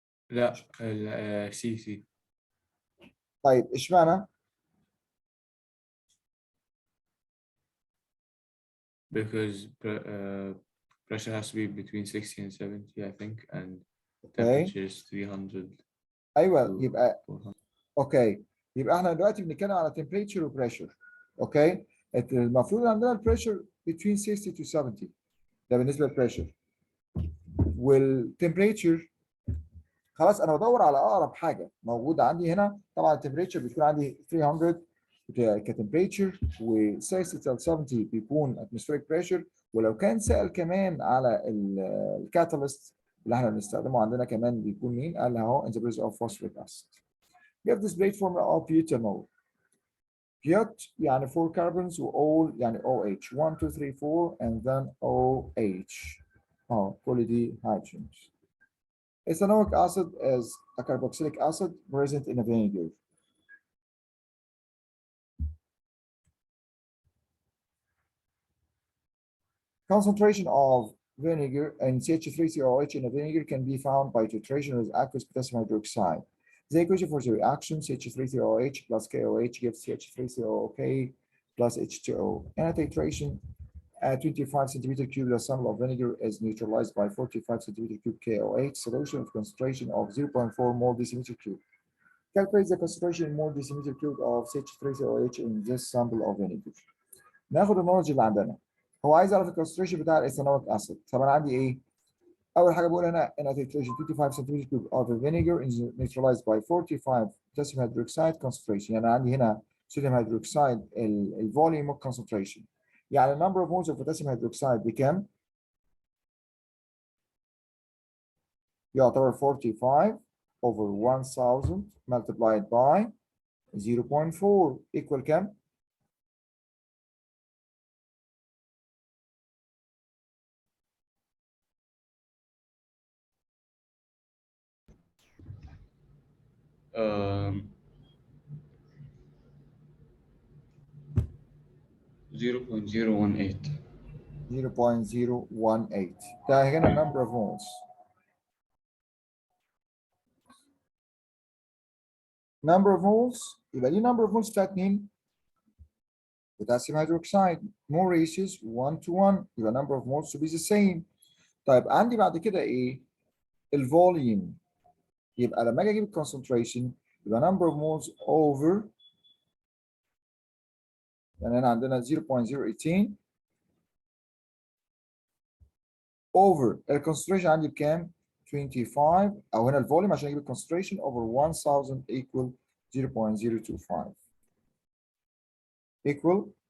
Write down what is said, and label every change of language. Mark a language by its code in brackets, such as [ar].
[ar] لا سي. طيب اشمعنى؟ [en] Because pressure has to be between 60 and 70 I think and Okay. temperature is 300 [ar] ايوه [en] to [ar] يبقى [en] 400. [ar] اوكي، يبقى احنا دلوقتي بنتكلم على temperature وبريشر. اوكي، المفروض عندنا البريشر [en] between 60 to 70 [ar] ده بالنسبه للبريشر، والتمبريتشر خلاص انا بدور على اقرب حاجه موجوده عندي هنا. طبعا التمبريتشر بتكون عندي 300 كتمبريتشر و60 70 بيكون اتموسفيريك بريشر. ولو كان سأل كمان على الكاتاليست اللي احنا بنستخدمه عندنا كمان بيكون مين؟ قال اهو [en] in the presence of phosphoric acid. We have this great formula of butanol. But [ar] يعني 4 carbons و all يعني [en] OH 1 2 3 4 and then OH. [ar] كل دي [en] hydrogens. Ethanoic acid is a carboxylic acid present in a vinegar. Concentration of vinegar and CH3COH in a vinegar can be found by titration with aqueous potassium hydroxide. The equation for the reaction CH3COH plus KOH gives CH3COK plus H2O. And at titration at 25 centimeter cube, the sample of vinegar is neutralized by 45 centimeter cube KOH solution with concentration of 0.4 mole decimeter cube. Calculate the concentration in mole decimeter cube of CH3COH in this sample of vinegar. [ar] ناخد النولج اللي عندنا. هو عايز يعرف الكونسنتريشن بتاع الايثانويك اسيد. طب انا عندي ايه؟ اول حاجه بقول هنا ان [en] titration 25 centimeter cube of vinegar is neutralized by 45 potassium hydroxide concentration. [ar] يعني عندي هنا [en] sodium hydroxide [ar] الفوليوم concentration. يعني [en] number of moles of potassium hydroxide [ar] بكام؟ يعتبر [en] 45 over 1000 multiplied by 0.4 equal [ar] كام؟ [en] um, 0.018. 0.018. [ar] ده هنا [en] number of moles. number of moles [ar] يبقى دي [en] number of moles [ar] بتاعت مين؟ [en] potassium hydroxide. more ratios 1 to 1 [ar] يبقى [en] number of moles to be the same. [ar] طيب عندي بعد كده ايه؟ الفوليوم. يبقى لما اجي اجيب الكونسنتريشن يبقى [en] number of moles over، [ar] يعني هنا عندنا 0.018 over الكونسنتريشن عندي بكام؟ 25 او هنا الفوليوم عشان اجيب الكونسنتريشن [en] over 1000 equal 0.025 equal